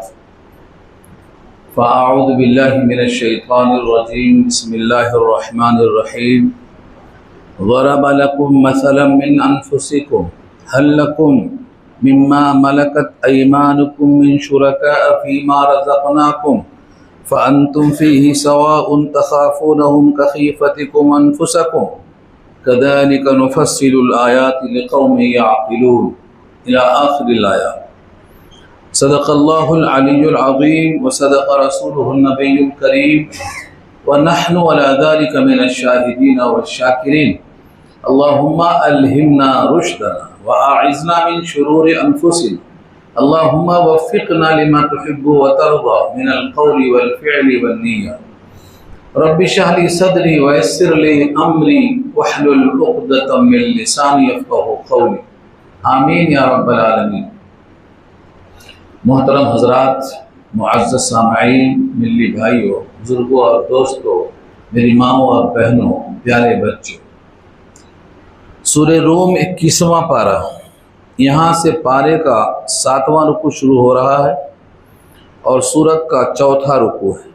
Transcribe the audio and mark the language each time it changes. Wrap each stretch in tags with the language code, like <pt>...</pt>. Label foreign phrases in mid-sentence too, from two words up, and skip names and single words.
<ar>فأعوذ بالله من الشيطان الرجيم بسم الله الرحمن الرحيم. ضرب لكم مثلا من أنفسكم هل لكم مما ملكت أيمانكم من شركاء فيما رزقناكم فأنتم فيه سواء تخافونهم كخيفتكم أنفسكم كذلك نفصل الآيات لقوم يعقلون إلى آخر الآية. صدق الله العلي العظيم و صدق رسوله النبي الكريم و نحن على ذلك من الشاهدين والشاكرين. اللهم ألهمنا رشدنا و أعذنا من شرور أنفسنا. اللهم وفقنا لما تحب و ترضى من القول و الفعل و النية. رب اشرح لي صدري و يسر لي أمري واحلل عقدة من لساني يفقهوا قولي. آمين يا رب العالمين.</ar> <ur>محترم حضرات، معزز سامعین، ملی بھائیوں، بزرگوں اور دوستوں، میری ماؤں اور بہنوں، پیارے بچوں، سورہ روم 21واں پارہ، یہاں سے پارے کا 7واں رکوع شروع ہو رہا ہے اور سورت کا 4تھا رکوع ہے.</ur>